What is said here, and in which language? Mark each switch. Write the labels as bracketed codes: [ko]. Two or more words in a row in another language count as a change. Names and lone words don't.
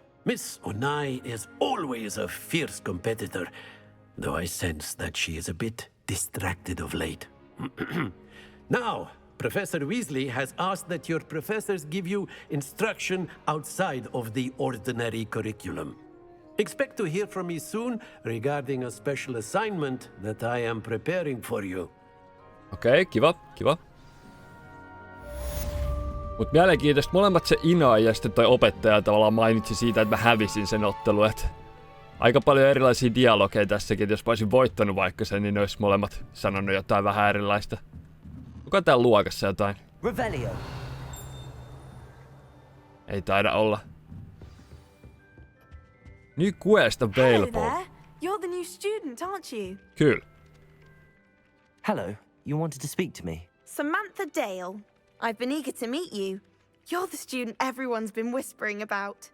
[en] Miss Onai is always a fierce competitor, though I sense that she is a bit distracted of late. Now, Professor Weasley has asked that your professors give you instruction outside of the ordinary curriculum. Expect to hear from me soon regarding a special assignment that I am preparing for you. [fi] Okei, kiva. Mut mielenkiintoista, molemmat se Ina ja sitten toi opettaja tavallaan mainitsi siitä, että mä hävisin sen ottelun. Aika paljon erilaisia dialogeja tässäkin, että jos mä olisin voittanut vaikka sen, niin ne olisi molemmat sanonut jotain vähän erilaista. Onko täällä luokassa jotain? Revelio. Ei taida olla. [en] New quest available. Hello there. You're the new student, aren't you? [fi] Kyllä. [en] Hello, you wanted to speak to me? Samantha Dale. I've been eager to meet you. You're the student everyone's been whispering about.